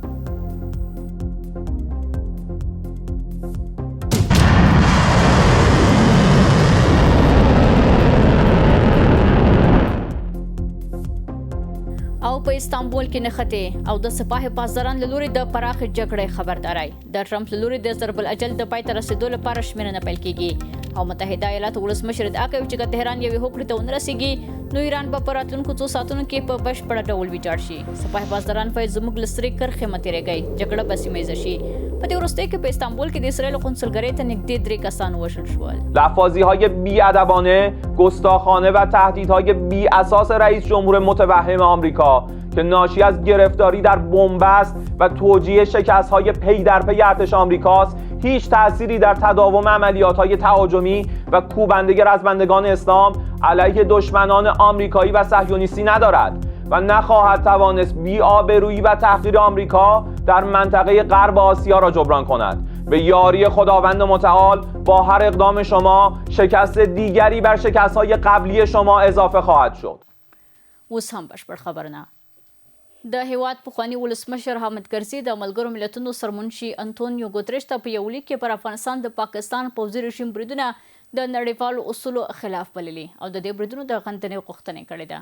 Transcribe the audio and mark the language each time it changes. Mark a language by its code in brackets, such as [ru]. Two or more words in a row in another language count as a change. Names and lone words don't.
[ps] او په استانبول کې نښتې او د سپاه پاسداران له لوري د پراخې جګړې خبرداري د ټرمپ له لوري د ضرب الاجل د پای ته رسیدو لپاره شمېرنه پیل کیږي او متحده ایالاتو ولسمشر ادعا کوي چې که تهران یوې هوکړې ته ونه رسیږي نو ایران به په راتلونکو څو ساعتونو کې په بشپړه ډول ویجاړ شي. سپاه پاسداران وایي زموږ له سترې کرښې مه تېرېږئ، جګړه به سیمه ییزه شي. په دې وروستیو کې په استانبول کې د اسرائیل قونسلګرۍ ته نږدې 3 کسان وژل شول. [fa] لفاظی‌های بی‌ادبانه، گستاخانه و تهدیدهای بی‌اساس رئیس جمهور متوهم آمریکا که ناشی از گرفتاری در بنبست و توجیه شکست‌های پی در پی ارتش آمریکاست هیچ تأثیری در تداوم عملیات‌های تهاجمی و کوبنده رزمندگان اسلام علیه دشمنان آمریکایی و صهیونیستی ندارد و نخواهد توانست بی‌آبرویی و تحقیر آمریکا در منطقه غرب آسیا را جبران کند. به یاری خداوند متعال با هر اقدام شما شکست دیگری بر شکست‌های قبلی شما اضافه خواهد شد. [ps] اوس هم بشپړ خبرونه. د هیواد پخوانی ولسمشر حامد کرزي د ملګرو ملتونو سرمنشي انټونیو ګوتریش ته په یو لیک کې پر افغانستان د پاکستان پوځي رژیم بریدونه د نړیوالو اصولو خلاف بللي او د دې بریدونو د غندنې غوښتنه کړې ده.